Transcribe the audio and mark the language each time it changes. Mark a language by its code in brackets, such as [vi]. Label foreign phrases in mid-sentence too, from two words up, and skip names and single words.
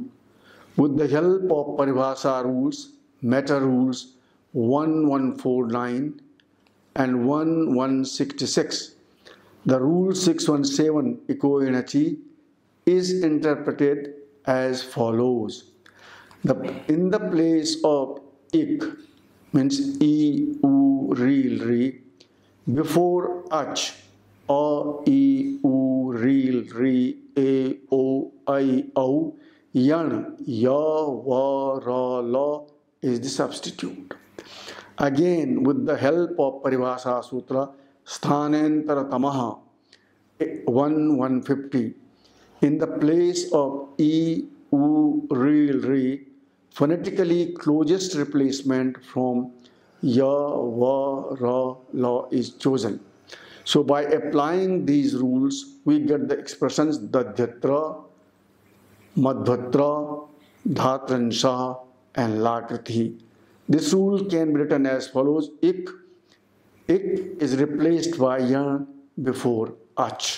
[en] With the help of Paribhasa rules, meta rules 1149 and 1166, the rule 617 [sa] इको यणचि [en] is interpreted as follows. In the place of Ik, means E, U, Ri, before Ach, A, E, U, Ri, A, O, I, O, Yan, Ya, Va, Ra, La is the substitute. Again, with the help of Paribhasa Sutra, [sa] स्थानेऽन्तरतमः [en] 1150, in the place of E, U, Ri, phonetically closest replacement from ya, va, ra, la is chosen. So by applying these rules, we get the expressions dadyatra, madhvatra, dhatransha, and lakriti. This rule can be written as follows. Ik is replaced by ya before ach.